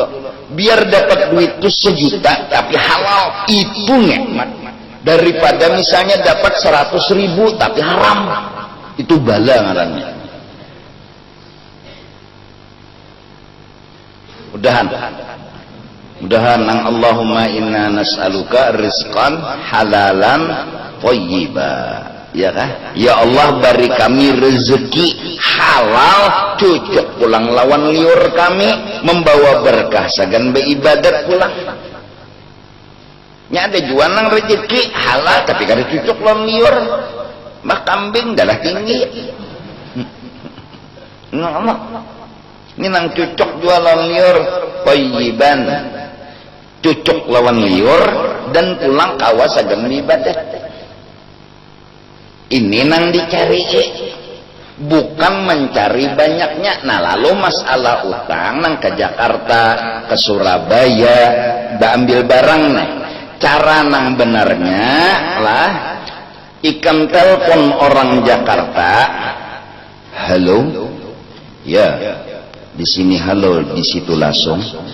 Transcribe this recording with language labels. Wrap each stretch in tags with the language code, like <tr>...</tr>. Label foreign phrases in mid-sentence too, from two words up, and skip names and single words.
<bjn>Biar dapat duit tuh 1 juta tapi halal, itu nikmat. Daripada misalnya dapat 100.000 tapi haram, itu bala ngarannya. Mudahan nang</bjn> <ar>اللهم إنا نسألك رزقا حلالا طيبا.</ar> <bjn>Ya kah? Ya Allah beri kami rezeki halal, cocok pulang lawan liur kami, membawa berkah sagan beribadat pulang. Nya ada jual nang rezeki halal tapi kada cocok lawan liur. Mak kambing dalah tinggi. Ini nang cocok jualan liur thayyiban. Cocok lawan liur dan pulang kawas agam ibadat. Ini nang dicari, bukan mencari banyaknya. Nah lalu masalah utang nang ke Jakarta, ke Surabaya, dah ambil barang nih. Cara nang benarnya lah, ikan telepon orang Jakarta, halo, ya, di sini halo, di situ langsung.</bjn>